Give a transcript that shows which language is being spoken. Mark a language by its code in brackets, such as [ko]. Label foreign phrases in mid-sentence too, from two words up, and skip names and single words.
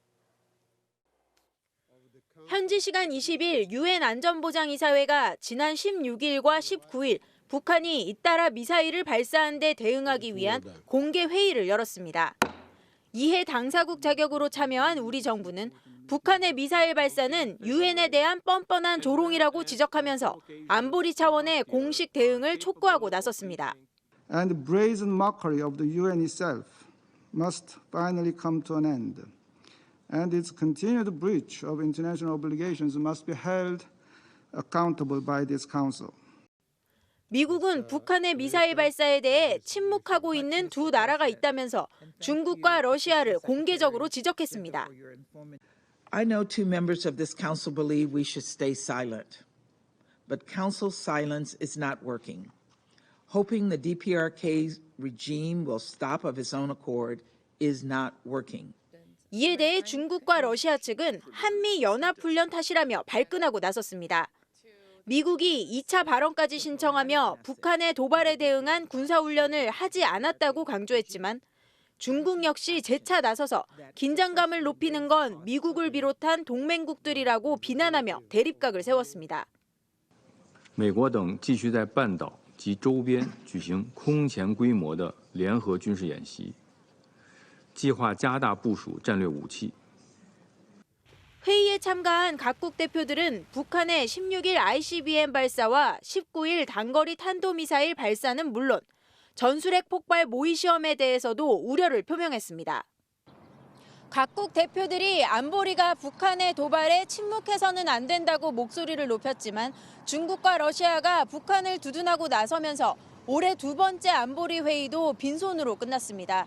[ko] 현지 시간 20일 유엔 안전보장이사회가 지난 16일과 19일 북한이 잇따라 미사일을 발사한 데 대응하기 위한 공개 회의를 열었습니다. 이해 당사국 자격으로 참여한 우리 정부는 북한의 미사일 발사는 유엔에 대한 뻔뻔한 조롱이라고 지적하면서 안보리 차원의 공식 대응을 촉구하고 나섰습니다. [en] And the brazen mockery of the UN itself must finally come to an end. And its continued breach of international obligations must be held accountable by this council. [ko] 미국은 북한의 미사일 발사에 대해 침묵하고 있는 두 나라가 있다면서 중국과 러시아를 공개적으로 지적했습니다. [en] I know two members of this council believe we should stay silent, but council silence is not working. Hoping the DPRK regime will stop of its own accord is not working. [ko] 이에 대해 중국과 러시아 측은 한미 연합훈련 탓이라며 발끈하고 나섰습니다. 미국이 2차 발언까지 신청하며 북한의 도발에 대응한 군사훈련을 하지 않았다고 강조했지만 중국 역시 재차 나서서 긴장감을 높이는 건 미국을 비롯한 동맹국들이라고 비난하며 대립각을 세웠습니다. [zh] 美国等继续在半岛及周边举行空前规模的联合军事演习，计划加大部署战略武器。 [ko] 회의에 참가한 각국 대표들은 북한의 16일 ICBM 발사와 19일 단거리 탄도미사일 발사는 물론 전술핵 폭발 모의 시험에 대해서도 우려를 표명했습니다. 각국 대표들이 안보리가 북한의 도발에 침묵해서는 안 된다고 목소리를 높였지만 중국과 러시아가 북한을 두둔하고 나서면서 올해 두 번째 안보리 회의도 빈손으로 끝났습니다.